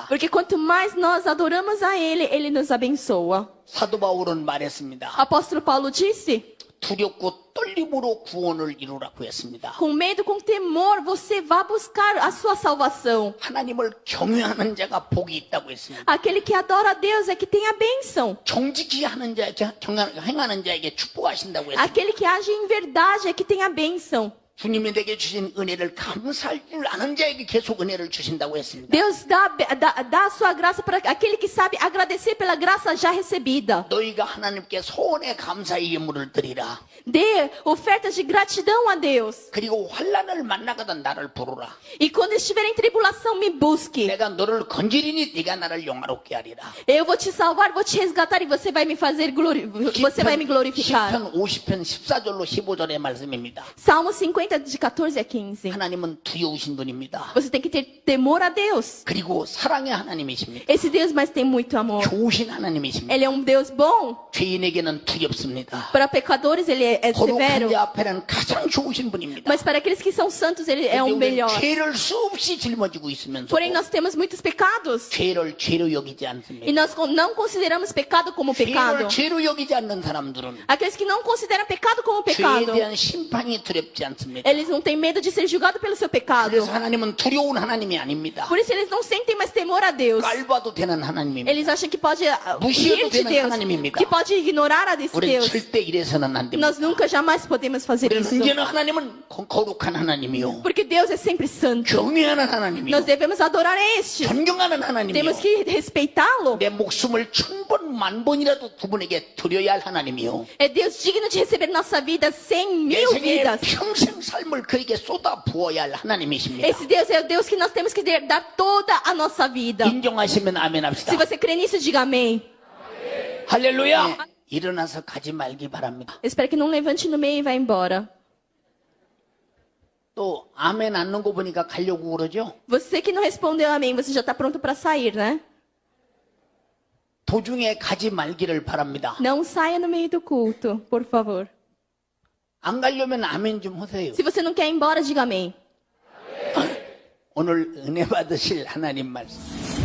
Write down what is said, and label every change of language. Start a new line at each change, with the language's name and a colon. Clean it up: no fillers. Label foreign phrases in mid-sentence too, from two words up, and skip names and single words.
Portuguese: Porque quanto mais nós adoramos a Ele, Ele nos abençoa.
Korean: 사도 바울은 말했습니다.
Portuguese: Apóstolo Paulo disse:
Korean: 두렵고 떨림으로 구원을 이루라고 했습니다.
Portuguese: com medo, com temor, você vá buscar a sua salvação.
Korean: 하나님을 경외하는 자가 복이 있다고 했습니다.
Portuguese: Aquele que adora a Deus é que tem a bênção.
Korean: 정직히 하는 자에게 행하는 자에게 축복하신다고 했습니다.
Portuguese: Aquele que age em verdade é que tem a bênção.
Korean: 주님이 내게 주신 은혜를 감사할 줄 아는 자에게 계속 은혜를 주신다고 했습니다.
Portuguese: Deus dá a sua graça para aquele que sabe agradecer pela graça já recebida.
Korean: 너희가 하나님께 소원의 감사의 예물을 드리라.
Portuguese: Dê ofertas de gratidão a Deus.
Korean: 그리고 환난을 만나거든 나를 부르라.
Portuguese: E quando estiver em tribulação, me busque.
Korean: 내가 너를 건지리니 네가 나를 영화롭게 하리라.
Portuguese: Eu vou te salvar, vou te resgatar e você vai me fazer você vai me glorificar.
Korean: 시편 50편 14절로 15절의 말씀입니다.
Portuguese: Salmo 50 50 de 14 a 15.
Korean: 하나님은 두려우신 분입니다.
Portuguese: Você tem que ter temor a Deus.
Korean: 그리고 사랑의 하나님이십니다.
Portuguese: Esse Deus mas tem muito amor.
Korean: 좋으신 하나님이십니다.
Portuguese: Ele é um Deus bom.
Korean: 죄인에게는 두렵습니다.
Portuguese: Para pecadores ele é
Korean: 거룩한
Portuguese: severo.
Korean: 자 앞에는 가장 좋으신 분입니다.
Portuguese: Mas para aqueles que são santos ele é
Korean: 근데
Portuguese: o
Korean: 우리는
Portuguese: melhor.
Korean: 죄를 수없이 짊어지고 있으면서
Portuguese: Porém nós temos muitos pecados.
Korean: 죄를 죄로 여기지
Portuguese: E
Korean: 않습니다.
Portuguese: nós não consideramos pecado como
Korean: 죄를
Portuguese: pecado.
Korean: 죄로 여기지 않는 사람들은
Portuguese: Aqueles que não consideram pecado como
Korean: 죄에
Portuguese: pecado,
Korean: 대한 심판이 두렵지 않습니다.
Portuguese: eles não têm medo de ser julgados pelo seu pecado.
Korean: 그래서 하나님은 두려운 하나님이 아닙니다.
Portuguese: Por isso eles não sentem mais temor a Deus.
Korean: 깔봐도 되는 하나님입니다.
Portuguese: Eles acham que pode
Korean: 무시해도
Portuguese: rir de
Korean: 되는
Portuguese: Deus,
Korean: 하나님입니다.
Portuguese: que pode ignorar a desse
Korean: 우리는
Portuguese: Deus.
Korean: 절대 이래서는 안 됩니다.
Portuguese: Nós nunca jamais podemos fazer
Korean: 우리는
Portuguese: isso.
Korean: 언제나 하나님은 거룩한 하나님이요,
Portuguese: Porque Deus é sempre santo.
Korean: 경외하는 하나님이요,
Portuguese: Nós devemos adorar a este.
Korean: 존경하는 하나님이요,
Portuguese: Temos que respeitá-lo.
Korean: 내 목숨을 1000번, 1000번이라도 그분에게 드려야 할 하나님이요,
Portuguese: É Deus digno de receber nossa vida 100
Korean: 내
Portuguese: mil
Korean: 생에
Portuguese: vidas.
Korean: 평생 삶을 그에게 쏟아 부어야 할 하나님이십니다.
Portuguese: Esse Deus é o Deus que nós temos que dar toda a nossa vida.
Korean: 인정하시면 아멘 합시다.
Portuguese: Se você crê nisso, diga amém.
Korean: 할렐루야. 네, 일어나서 가지 말기 바랍니다.
Portuguese: Eu espero que não levante no meio e vá embora.
Korean: 또 아멘 않는 거 보니까 가려고 그러죠.
Portuguese: Você que não respondeu amém, você já está pronto para sair, né?
Korean: 도중에 가지 말기를 바랍니다.
Portuguese: Não saia no meio do culto, por favor.
Korean: 안 가려면 아멘 좀 하세요.
Portuguese: Se você não quer ir embora, diga amém.
Korean: 오늘 은혜 받으실 하나님 말씀.